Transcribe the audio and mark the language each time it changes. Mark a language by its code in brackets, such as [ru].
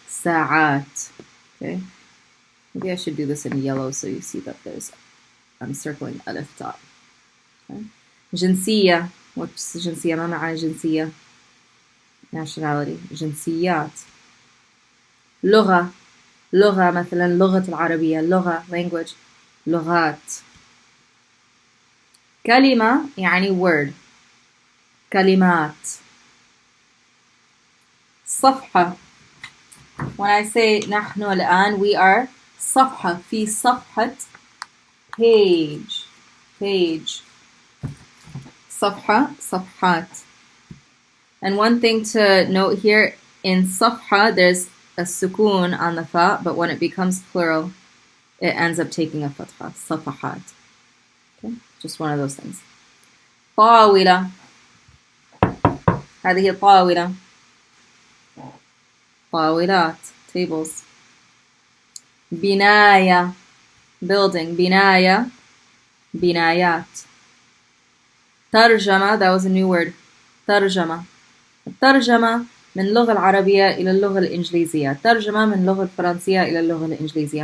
[en] Sa'at. Okay. Maybe I should do this in yellow so you see that I'm circling alif top. [ar] Okay. جنسية. [en] What's جنسية? [ar] ما معنى جنسية? nationality. جنسيات. لغة. لغة مثلا لغة العربية. لغة language. لغات. كلمة يعني word. كلمات. صفحة. [en] When I say [ar] نحن الآن, [en] we are صفحة. [ar] في صفحة page. Page. صفحة, صفحات. [en] And one thing to note here, in صفحة, there's a sukun on the fa, but when it becomes plural, it ends up taking a fatha. [ar] صفحات. Okay? [en] Just one of those things. [ar] طاولة. هذه طاولة. طاولات. Tables. بناية. Building. بناية. بنايات. [en] ترجمة, that was a new word. [ar] ترجمة. الترجمة من اللغة العربية إلى اللغة الإنجليزية. ترجمة من اللغة الفرنسية إلى اللغة الإنجليزية.